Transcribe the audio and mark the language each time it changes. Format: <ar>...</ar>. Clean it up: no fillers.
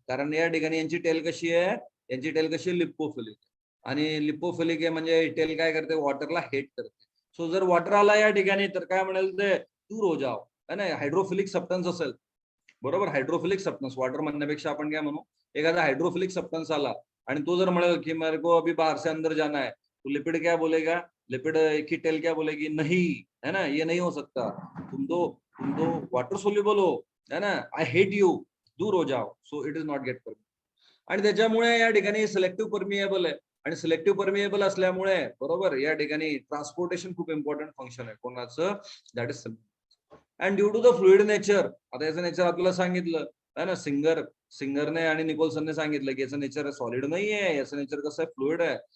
<mr>कारण या ठिकाणी यांची टेल कशी आहे, यांची टेल कशी, लिपोफिलिक. आणि लिपोफिलिक आहे म्हणजे टेल काय करते, वॉटरला हेट करते. सो जर वॉटर आला या ठिकाणी, तर काय म्हणेल ते,</mr> <hi>दूर हो जाओ,</hi> <mr>है ना. हायड्रोफिलिक सबस्टन्स असेल, बरोबर, हायड्रोफिलिक सबस्टन्स, वॉटर म्हणण्यापेक्षा आपण काय म्हणू, एखादा हाइड्रोफिलिक सब्सटेंस आला आणि तो जर म्हणाल की</mr> <hi>मेरे को अभी बाहर से अंदर जाना है, तो लिपिड क्या बोलेगा, लिपिड की टेल क्या बोलेगी, नहीं, है ना, ये नहीं हो सकता, तुम तो वाटर सोल्युबल हो, है ना,</hi> <en>I hate you,</en> <hi>दूर हो जाओ,</hi> <en>So it is not get permit.</en> <mr>आणि त्याच्यामुळे या ठिकाणी सिलेक्टिव्ह परमिएबल आहे आणि सिलेक्टिव्ह परमिएबल असल्यामुळे बरोबर या ठिकाणी ट्रान्सपोर्टेशन खूप इम्पॉर्टंट फंक्शन आहे कोणाचं,</mr> <en>That is and due to the fluid nature.</en> <mr>आता याचं नेचर आपल्याला सांगितलं आहे ना, सिंगरने आणि निकोल्सनने सांगितलं की याचं नेचर सॉलिड नाही आहे, याचं नेचर कसं आहे, फ्लुइड आहे.</mr>